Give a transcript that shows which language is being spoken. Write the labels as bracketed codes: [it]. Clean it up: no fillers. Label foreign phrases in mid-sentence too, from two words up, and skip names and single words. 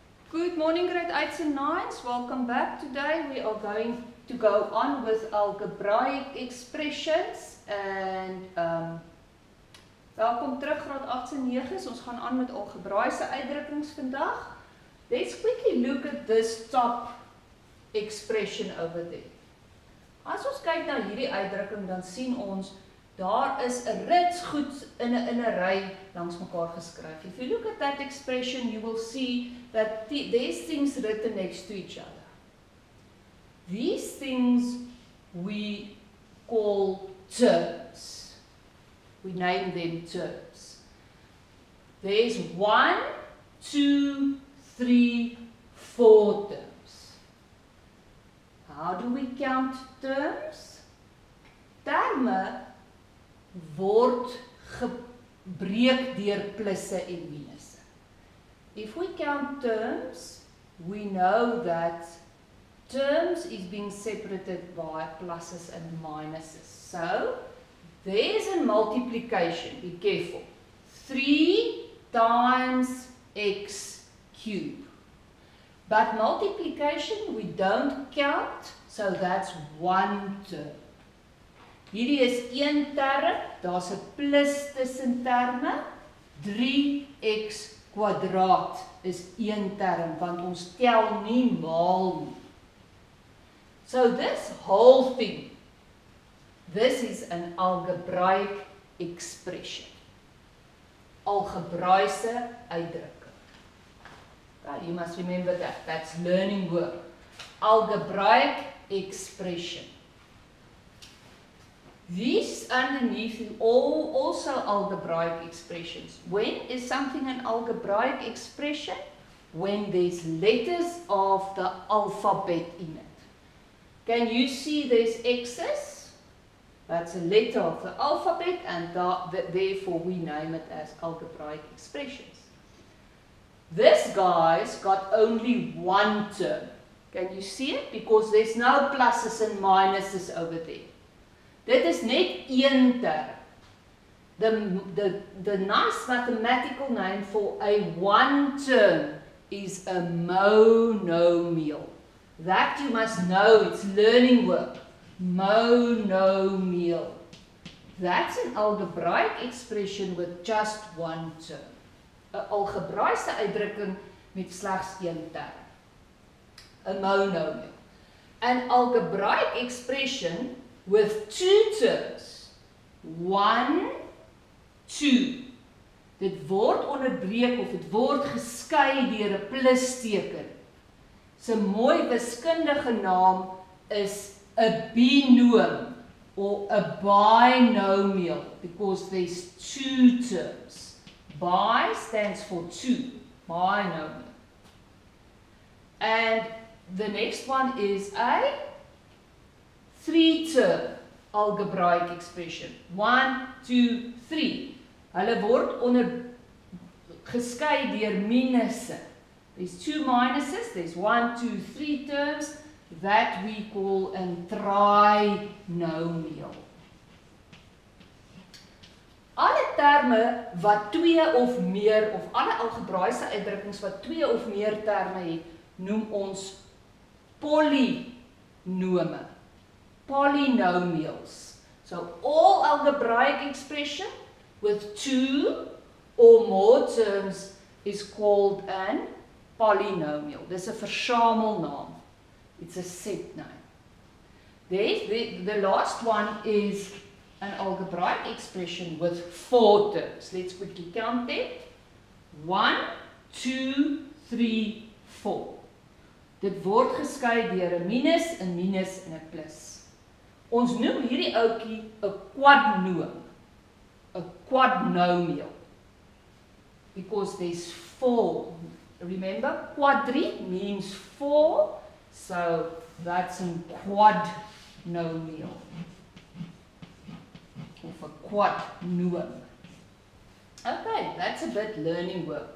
[en] Good morning, grade 8s and 9s. Welcome back. Today we are going to go on with algebraic expressions and [af] welkom terug graad 8s en 9s. Ons gaan aan met algebraïese uitdrukkings vandag. [en] Let's quickly look at this top expression over there. [af] As ons kyk na hierdie uitdrukking, dan sien ons daar is 'n rits goed in 'n ry langs mekaar geskryf. [en] If you look at that expression, you will see that there's things written next to each other. These things we call terms. We name them terms. There's 1, 2, 3, 4 terms. How do we count terms? [af] Terme word gebreek deur plusse en minusse. [en] If we count terms, we know that terms is being separated by pluses and minuses. So, there's a multiplication, be careful. 3 times x cubed. But multiplication we don't count, so that's 1 term. [af] Hierdie is 1 term, daar's 'n plus tussen terme. 3x kwadraat is 1 term, want ons tel nie maal nie. [en] So this whole thing, this is an algebraic expression. [af] Algebraïse uitdrukking. [en] Okay, you must remember that. That's learning work. Algebraic expression. These underneath are also algebraic expressions. When is something an algebraic expression? When there's letters of the alphabet in it. Can you see there's X's? That's a letter of the alphabet, and therefore we name it as algebraic expressions. This guy's got only 1 term. Can you see it? Because there's no pluses and minuses over there. [af] Dit is net 1 term. [en] The nice mathematical name for a 1 term is a monomial. That you must know, it's learning work. Monomial. That's an algebraic expression with just 1 term. [af] 'n Algebraïse uitdrukking met slegs 1 term. [en] A monomial. An algebraic expression with 2 terms. 1, 2. [af] Dit word onderbreek of dit word geskei deur 'n plusteken. Sy mooi wiskundige naam is 'n binoom [en] or a binomial because there's 2 terms. Bi stands for 2, binomial. And the next one is a 3-term algebraic expression. 1, 2, 3. [af] Hulle word geskei deur minusse. [en] There's 2 minuses, there's 1, 2, 3 terms that we call a trinomial. [af] Alle terme wat 2 of meer, of alle algebraïse uitdrukkings wat 2 of meer terme het, noem ons polynome. [en] Polynomials. So all algebraic expression with 2 or more terms is called an polynomial. [af] Dis 'n versamelnaam. [en] It's a set name. The last one is an algebraic expression with 4 terms. Let's quickly count them. 1, 2, 3, 4. [af] Dit word geskei deur 'n minus en 'n plus. Ons noem hierdie ouetjie 'n quadnoom, 'n quadnomial, [en] because there's 4. Remember, quadri means 4, so that's a quadnomial, [af] of a quadnoom. [en] Okay, that's a bit learning work.